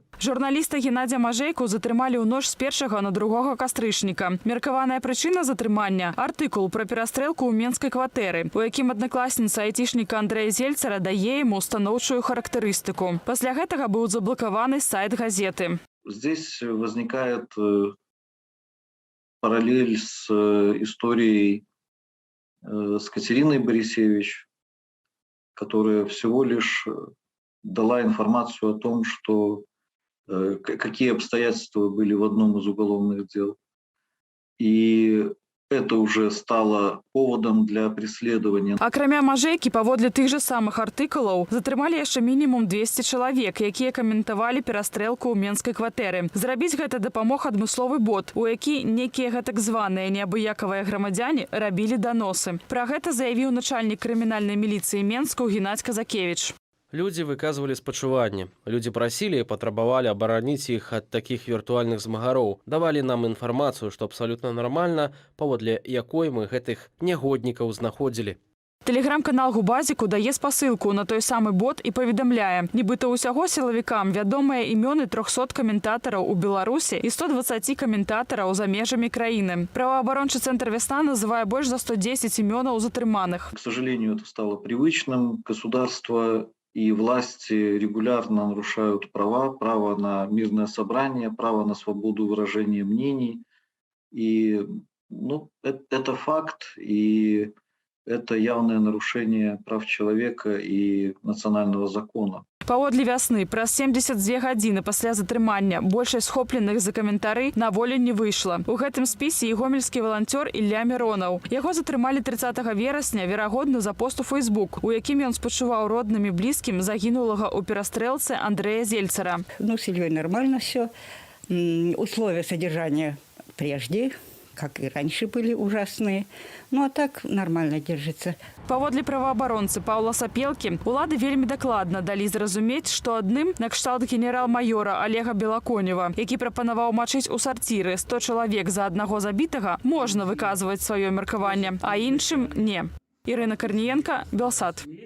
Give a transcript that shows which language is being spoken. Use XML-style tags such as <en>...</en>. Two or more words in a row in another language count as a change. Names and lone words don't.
<be>Журналіста Геннадзя Мажэйку затрымалі ў ноч з 1 на 2 кастрычніка. Меркаваная прычына затрымання – артыкул пра перастрэлку ў менскай кватэры, у якім аднакласніца айцішніка Андрэя Зельцара дае яму станоўчую характарыстыку. Пасля гэтага быў заблакаваны сайт газеты.</be> <ru>Здесь возникает параллель с историей с Катериной Борисевич, которая всего лишь дала информацию о том, что какие обстоятельства были в одном из уголовных дел. И это уже стало поводом для преследования.</ru> <be>Акрамя Мажэйкі, паводле тых жа самых артыкулаў, затрымалі яшчэ мінімум 200 чалавек, якія каментавалі перастрэлку ў менскай кватэры. Зрабіць гэта дапамог адмысловы бот, у які некія гэтак званыя неабыякавыя грамадзяне рабілі даносы. Пра гэта заявіў начальнік крымінальнай міліцыі Менску Геннадзь Казакевич.</be> <ru>Люди выказывали спачуванне. Люди просили и потребовали оборонить их от таких виртуальных змагароў. Давали нам информацию, что абсолютно нормально,</ru> <be>паводле якой мы гэтых негодников знаходзілі. Тэлеграм-канал Губазіку дае спасылку на той самы бот і паведамляе, нібыта ўсяго сілавікам вядомыя імёны 300 каментатараў у Беларусі і 120 каментатараў за межамі краіны. Праваабарончы цэнтр «Весна» называе больш за 110 імёнаў затрыманых.</be> <ru>К сожалению, это стало привычным. Государство и власти регулярно нарушают права, право на мирное собрание, право на свободу выражения мнений. И это факт, и это явное нарушение прав человека и национального закона.</ru> <be>Паводле «Вясны» праз 72 гадзіны пасля затрымання большасць схопленых за каментары на волю не выйшла. У гэтым спісе і гомельскі валанцёр Ілля Міронаў. Яго затрымалі 30 верасня, верагодна, за пост у Facebook, у якім ён спачуваў родным і блізкім загінулага ў перастрэлцы Андрэя Зельцара.</be> <ru>С Ильей нормально все. Условия содержания прежде, как и раньше, были ужасные. А так нормально держится.</ru> <be>Паводле праваабаронцы Паўла Сапелкі, улады вельмі дакладна далі зразумець, што адным накшталт генерал-майора Олега Белаконева, які прапанаваў мачыць у сарціры 100 чалавек за аднаго забітага, можна выказваць сваё меркаванне, а іншым не. Ірына Карніенка, Белсат.</be>